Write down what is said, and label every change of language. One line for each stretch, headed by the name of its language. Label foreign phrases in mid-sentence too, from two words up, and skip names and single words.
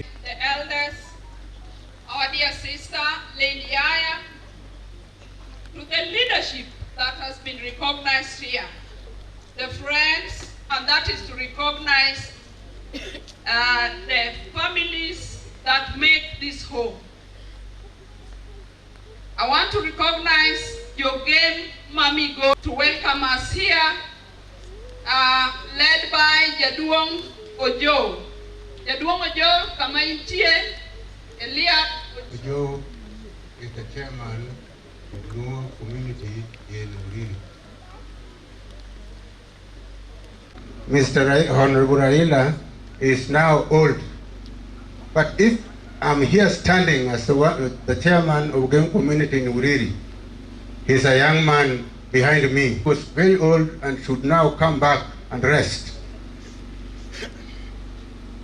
English: elders, our dear sister, Lady Ayuya, to the leadership that has been recognized here, the friends, and that is to recognize the families that make this home. I want to recognize your game, Migori, to welcome us here, led by Jaduong Ojo. Jaduong Ojo,
Luo (Kenya and Tanzania): kama intie,
English: Eliab Ojo is the chairman of the Luo community in Uriri. Mr. Honorable Raila is now old, but if I'm here standing as the chairman of the community in Uriri, he's a young man behind me who was very old and should now come back and rest.